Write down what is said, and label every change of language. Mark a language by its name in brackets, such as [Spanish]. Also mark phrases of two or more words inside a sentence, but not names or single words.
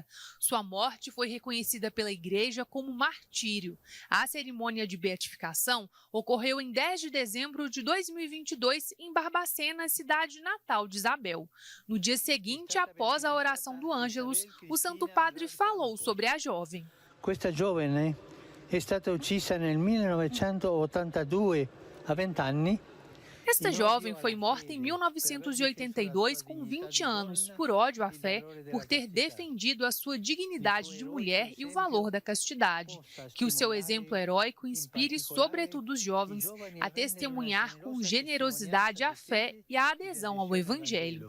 [Portuguese] Sua morte foi reconhecida pela igreja como martírio. A cerimônia de beatificação ocorreu em 10 de dezembro de 2022 em Barbacena, cidade natal de Isabel. No dia seguinte, após a oração do Ângelus, o Santo Padre falou sobre a jovem. [Italian] Questa giovane è stata uccisa nel 1982 a 20 anni. [Portuguese] Esta jovem foi morta em 1982 com 20 anos, por ódio à fé, por ter defendido a sua dignidade de mulher e o valor da castidade. Que o seu exemplo heróico inspire sobretudo os jovens a testemunhar com generosidade a fé e a adesão ao Evangelho.